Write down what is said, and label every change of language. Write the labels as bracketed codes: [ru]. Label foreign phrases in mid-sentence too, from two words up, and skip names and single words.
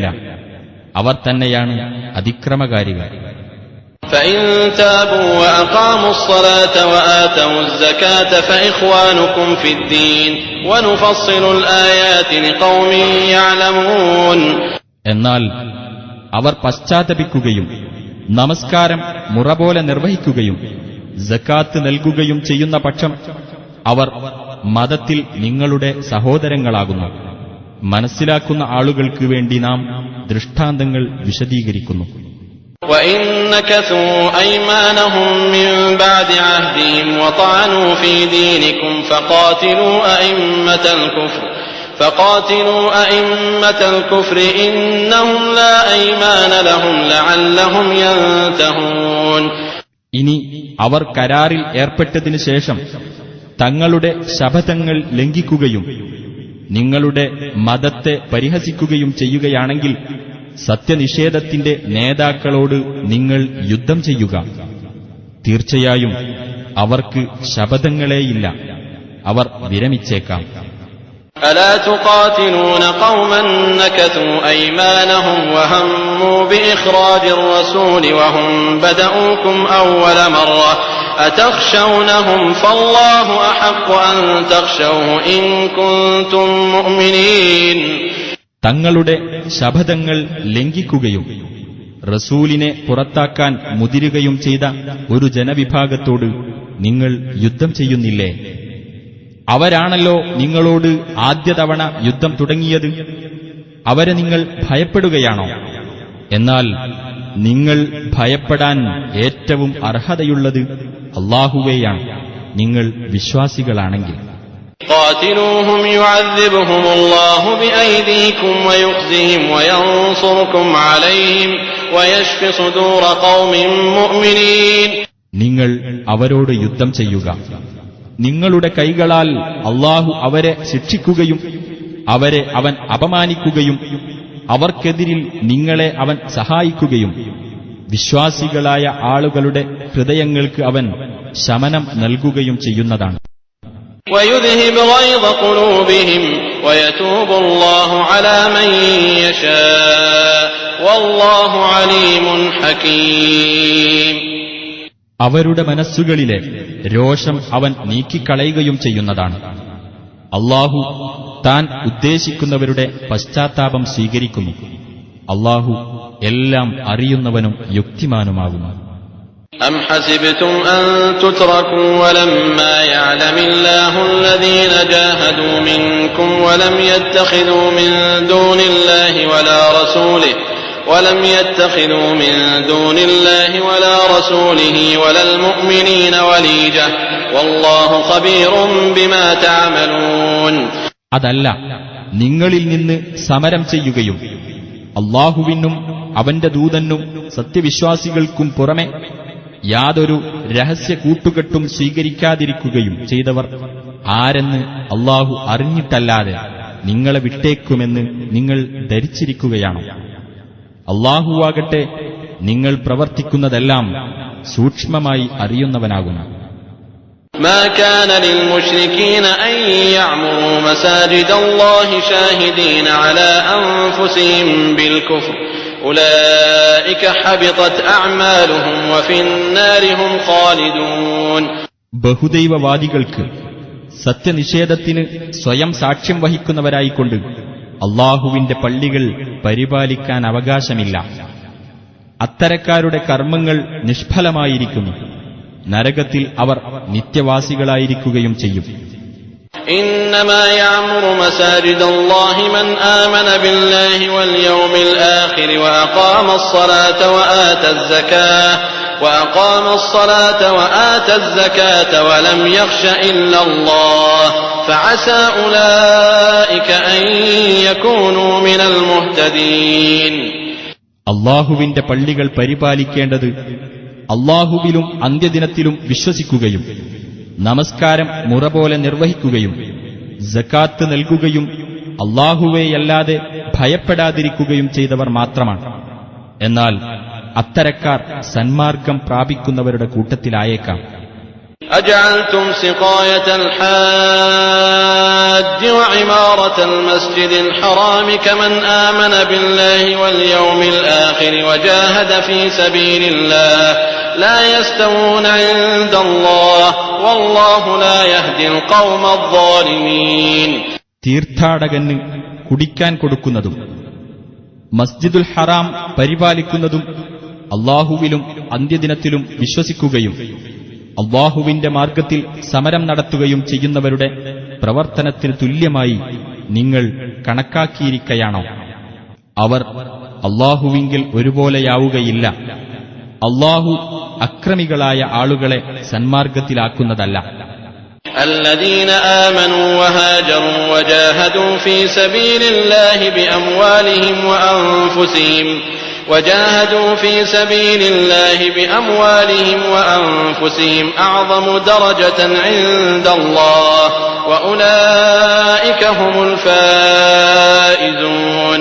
[ml] അവർ തന്നെയാണ് അതിക്രമകാരികൾ. [ar] فإن تابوا وأقاموا الصلاة وآتوا الزكاة فإخوانكم في الدين ونفصل الآيات لقوم يعلمون. [ml] എന്നാൽ അവർ പശ്ചാത്തപിക്കുകയും നമസ്കാരം മുറപോലെ നിർവഹിക്കുകയും സക്കാത്ത് നൽകുകയും ചെയ്യുന്ന പക്ഷം അവർ മതത്തിൽ നിങ്ങളുടെ സഹോദരങ്ങളാകുന്നു. മനസ്സിലാക്കുന്ന ആളുകൾക്ക് വേണ്ടി നാം ദൃഷ്ടാന്തങ്ങൾ വിശദീകരിക്കുന്നു. [ar] وَإِن نَكَثُوا أَيْمَانَهُم مِّن بَعْدِ عَهْدِهِمْ وَطَعَنُوا فِي دِينِكُمْ فقاتلوا أئمة الكفر إنهم لا أيمان لهم لعلهم ينتهون. [ml] ഇനി അവർ കരാറിൽ ഏർപ്പെട്ടതിനു ശേഷം തങ്ങളുടെ ശപഥങ്ങൾ ലംഘിക്കുകയും നിങ്ങളുടെ മതത്തെ പരിഹസിക്കുകയും ചെയ്യുകയാണെങ്കിൽ സത്യനിഷേധത്തിന്റെ നേതാക്കളോട് നിങ്ങൾ യുദ്ധം ചെയ്യുക. തീർച്ചയായും അവർക്ക് ശപഥങ്ങളേയില്ല. അവർ വിരമിച്ചേക്കാം. [ar] ألا تقاتلون قوما نكثوا أيمانهم وهموا بإخراج الرسول وهم بدؤوكم أول مرة أتخشونهم فالله أحق أن تخشوه إن كنتم مؤمنين. [ml] തങ്ങളുടെ ശപഥങ്ങൾ ലംഘിക്കുകയും റസൂലിനെ പുറത്താക്കാൻ മുതിരുകയും ചെയ്ത ഒരു ജനവിഭാഗത്തോട് നിങ്ങൾ യുദ്ധം ചെയ്യുന്നില്ലേ? അവരാണല്ലോ നിങ്ങളോട് ആദ്യ തവണ യുദ്ധം തുടങ്ങിയത്. അവരെ നിങ്ങൾ ഭയപ്പെടുകയാണോ? എന്നാൽ നിങ്ങൾ ഭയപ്പെടാൻ ഏറ്റവും അർഹതയുള്ളത് അല്ലാഹുവേയാണ്, നിങ്ങൾ വിശ്വാസികളാണെങ്കിൽ. [ar] قاتلوهم يعذبهم الله بأيديكم ويخزهم وينصركم عليهم ويشف صدور قوم مؤمنين. [ml] നിങ്ങൾ അവരോട് യുദ്ധം ചെയ്യുക. നിങ്ങളുടെ കൈകളാൽ അല്ലാഹു അവരെ ശിക്ഷിക്കുകയും അവരെ അവൻ അപമാനിക്കുകയും അവർക്കെതിരിൽ നിങ്ങളെ അവൻ സഹായിക്കുകയും വിശ്വാസികളായ ആളുകളുടെ ഹൃദയങ്ങൾക്ക് അവൻ ശമനം നൽകുകയും ചെയ്യുന്നതാണ്. [ar] وَيُذْهِبْ غَيْظَ قُلُوبِهِمْ وَيَتُوبُ اللَّهُ عَلَى مَن يَشَاءُ وَاللَّهُ عَلِيمٌ حَكِيمٌ. [ml] അവരുടെ മനസ്സുകളിലെ രോഷം അവൻ നീക്കിക്കളയുകയും ചെയ്യുന്നതാണ്. അല്ലാഹു താൻ ഉദ്ദേശിക്കുന്നവരുടെ പശ്ചാത്താപം സ്വീകരിക്കുന്നു. അല്ലാഹു എല്ലാം അറിയുന്നവനും യുക്തിമാനുമാകുന്നു. [ar] أَمْ حَسِبْتُمْ أَن تُتْرَكُوا وَلَمَّا يَعْلَمِ اللَّهُ الَّذِينَ جَاهَدُوا مِنكُمْ وَلَمْ يَتَّخِذُوا مِن دُونِ اللَّهِ ولم يتخذوا من دون الله ولا رسوله ولا المؤمنين وليجة والله خبير بما تعملون. [ml] അതല്ല, നിങ്ങളിൽ നിന്ന് സമരം ചെയ്യുകയും അല്ലാഹുവിനും അവന്റെ ദൂതനും സത്യവിശ്വാസികൾക്കും പുറമെ യാതൊരു രഹസ്യ കൂട്ടുകെട്ടും സ്വീകരിക്കാതിരിക്കുകയും ചെയ്തവർ ആരെന്ന് അല്ലാഹു അറിഞ്ഞിട്ടല്ലാതെ നിങ്ങളെ വിട്ടേക്കുമെന്ന് നിങ്ങൾ ധരിച്ചിരിക്കുകയാണോ? അല്ലാഹുവാകട്ടെ നിങ്ങൾ പ്രവർത്തിക്കുന്നതെല്ലാം സൂക്ഷ്മമായി അറിയുന്നവനാകുന്നു. [ar] ما كان للمشركين أن يعمروا مساجد الله شاهدين على أنفسهم بالكفر أولئك حبطت أعمالهم وفي النار هم خالدون. [ml] ബഹുദൈവവാദികൾക്ക് സത്യനിഷേധത്തിന് സ്വയം സാക്ഷ്യം വഹിക്കുന്നവരായിക്കൊണ്ട് അല്ലാഹുവിന്റെ പള്ളികൾ പരിപാലിക്കാൻ അവകാശമില്ല. അത്തരക്കാരുടെ കർമ്മങ്ങൾ നിഷ്ഫലമായിരിക്കുന്നു. നരകത്തിൽ അവർ നിത്യവാസികളായിരിക്കുകയും ചെയ്യും. [ar] إنما يعمر مساجد الله من آمن بالله واليوم الآخر وأقام الصلاة وآتى الزكاة ولم يخش إلا الله فعسى أولئك أن يكونوا من المهتدين. [ml] അല്ലാഹുവിന്റെ പള്ളികൾ പരിപാലിക്കേണ്ടത് അല്ലാഹുവിലും അന്ത്യദിനത്തിലും വിശ്വസിക്കുകയും നമസ്കാരം മുറ പോലെ നിർവഹിക്കുകയും സക്കാത്ത് നൽകുകയും അല്ലാഹുവേയല്ലാതെ ഭയപ്പെടാതിരിക്കുകയും ചെയ്തവർ മാത്രമാണ്. എന്നാൽ അത്തരക്കാർ സന്മാർഗം പ്രാപിക്കുന്നവരുടെ കൂട്ടത്തിലായേക്കാം. [ar] أجعلتم سقاية الحاج وعمارة المسجد الحرام كمن آمن بالله واليوم الآخر وجاهد في سبيل الله لا يستوون عند الله والله لا يهدي القوم الظالمين. [ml] തീർത്ഥാടകന് കുടിക്കാൻ കൊടുക്കുന്നതും മസ്ജിദുൽ ഹറാം പരിപാലിക്കുന്നതും അല്ലാഹുവിലും അന്ത്യദിനത്തിലും വിശ്വസിക്കുകയും അല്ലാഹുവിന്റെ മാർഗത്തിൽ സമരം നടത്തുകയും ചെയ്യുന്നവരുടെ പ്രവർത്തനത്തിന് തുല്യമായി നിങ്ങൾ കണക്കാക്കിയിരിക്കയാണോ? അവർ അല്ലാഹുവിങ്കിൽ ഒരുപോലെയാവുകയില്ല. അല്ലാഹു അക്രമികളായ ആളുകളെ സന്മാർഗത്തിലാക്കുന്നതല്ല. [ar] الذين آمنوا وهاجروا وجاهدوا في سبيل الله بأموالهم وأنفسهم أعظم درجة عند الله وأولئك هم الفائزون.